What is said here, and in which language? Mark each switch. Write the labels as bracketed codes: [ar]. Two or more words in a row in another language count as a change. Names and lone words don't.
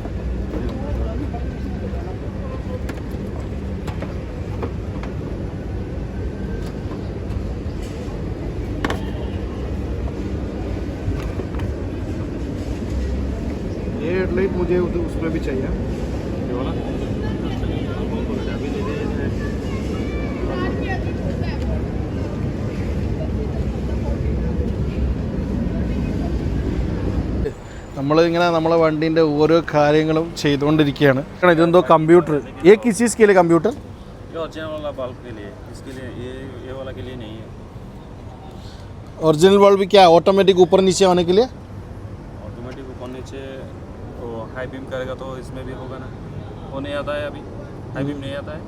[hi] ये हेडलाइट मुझे उसमें भी चाहिए. ये वाला [ml] നമ്മളിങ്ങനെ നമ്മളെ വണ്ടീൻ്റെ ഓരോ കാര്യങ്ങളും ചെയ്തുകൊണ്ടിരിക്കുകയാണ്. ഇതെന്തോ കമ്പ്യൂട്ടർ. [hi] ये किस चीज़ के लिए कंप्यूटर? ये ओरिजिनल वाला बल्ब के लिए, इसके लिए ये वाला के लिए नहीं है. ओरिजिनल बल्ब क्या ऑटोमेटिक ऊपर नीचे होने के लिए? ऑटोमेटिक ऊपर नीचे तो [en] high beam [hi] करेगा तो इसमें भी होगा ना. वो नहीं आता है अभी, [en] high beam [hi] नहीं आता है.